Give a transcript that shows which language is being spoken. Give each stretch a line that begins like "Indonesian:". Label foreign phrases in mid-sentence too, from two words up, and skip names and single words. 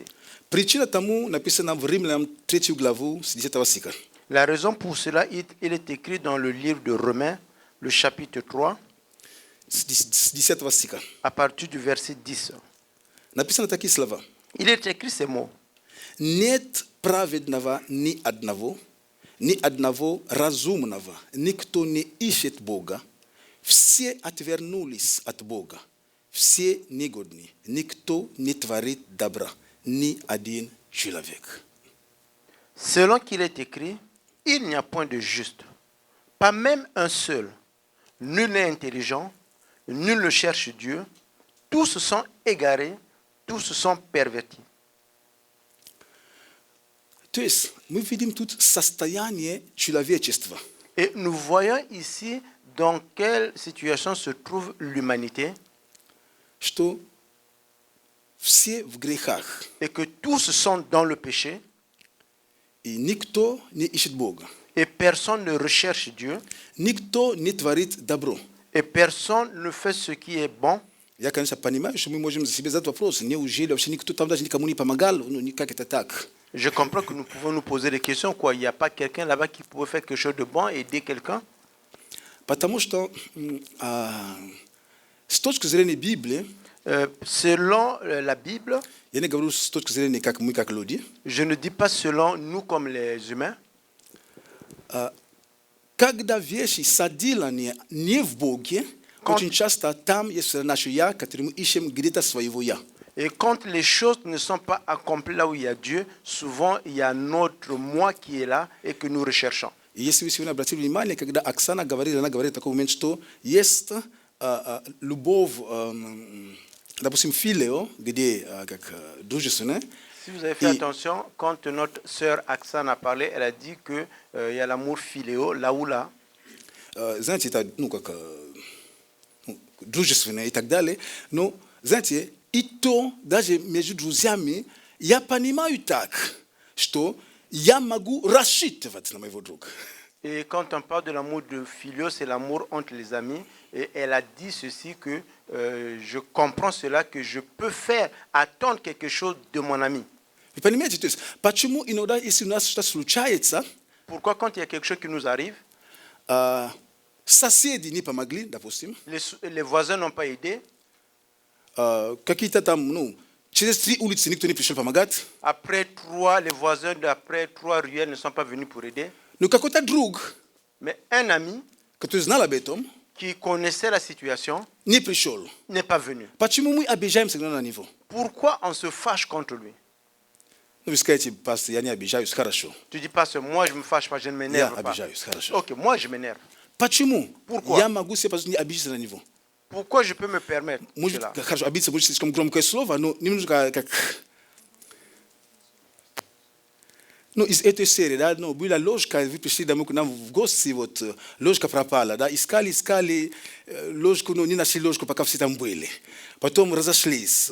Russian: Причина тому написана в Римлянам 3 главу с 10 стиха.
French: La raison pour cela, il est écrit dans le livre de Romains, le chapitre 3,
Russian: С 10 стиха.
French: à partir du verset 10.
Russian: Написано такие слова.
French: Il est écrit ces mots.
Russian: Нет праведного ни одного разумного, никто не ищет Бога. Все отвернулись от Бога. Все негодны, никто не творит добра. Ни один человек.
French: Selon qu'il est écrit, il n'y a point de juste, pas même un seul. Nul n'est intelligent, nul ne cherche Dieu. Tous se sont égarés, tous se sont pervertis.
Russian: То есть мы видим тут состояние человечества.
French: Et nous voyons ici dans quelle situation se trouve l'humanité
Russian: Что все в грехах,
French: et que tous sont dans le péché
Russian: и никто не ищет Бога,
French: et personne ne recherche Dieu
Russian: никто не творит добро.
French: et personne ne fait ce qui est bon.
Russian: Я, конечно, понимаю, что мы можем себе задать вопрос, неужели вообще никто там даже никому не помогал, ну никак это так.
French: Je comprends que nous pouvons nous poser des questions. Quoi, il n'y a pas quelqu'un là-bas qui pourrait faire quelque chose de bon et aider quelqu'un?
Russian: Потому что с точки зрения Библии,
French: Selon la Bible,
Russian: я не говорю с точки зрения как мы, как люди,
French: je ne dis pas selon nous comme les humains,
Russian: когда вещи соделаны не в Боге, очень часто там есть наше «я», которое мы ищем где-то своего «я».
French: et quand les choses ne sont pas accomplies là où il y a Dieu, souvent il y a notre moi qui est là et que nous recherchons.
Russian: И если вы сегодня обратили внимание, когда Оксана говорит, она говорит в такой момент, что есть любовь, допустим, филио, где как дружественная.
French: Si vous avez fait attention, quand notre sœur Aksana a parlé, elle a dit qu'il y a l'amour philéo, là où là.
Russian: Знаете, это, ну, как дружественное и так далее. Но, знаете, и то, даже между друзьями, я понимаю так, что я могу рассчитывать на моего друга.
French: Et quand on parle de l'amour de philéo, c'est l'amour entre les amis. Et elle a dit ceci que je comprends cela, que je peux faire attendre quelque chose de mon ami.
Russian: Вы понимаете, то есть, почему иногда, если у нас что-то случается,
French: Pourquoi quand il y a quelque chose qui nous arrive,
Russian: соседи не помогли, допустим,
French: les voisins n'ont pas aidé,
Russian: какие-то там, ну, через 3 улицы никто не пришел помогать,
French: les voisins d'après 3 ruelles ne sont pas venus pour aider,
Russian: но какой-то друг,
French: mais un ami
Russian: который знал об этом,
French: qui connaissait la situation
Russian: не пришел.
French: n'est pas venu.
Russian: Почему мы обижаемся на него?
French: Pourquoi on se fâche contre lui?
Russian: Ну, вы скажете, пастор, я не обижаюсь, хорошо.
French: Tu dis pas que moi je me fâche pas, je ne
Russian: Я
French: m'énerve pas.
Russian: обижаюсь, хорошо.
French: Ok, moi je m'énerve.
Russian: Почему?
French: Pourquoi?
Russian: Я могу себе позволить не обидеться на него.
French: Pourquoi je peux me permettre
Russian: Может,
French: cela?
Russian: хорошо, обидеться будет слишком громкое слово, но немножко как... Ну, из этой серии, да, ну, была ложка, вы пришли домой к нам в гости, вот, ложка пропала, да, искали, ложку, ну, не нашли ложку, пока все там были.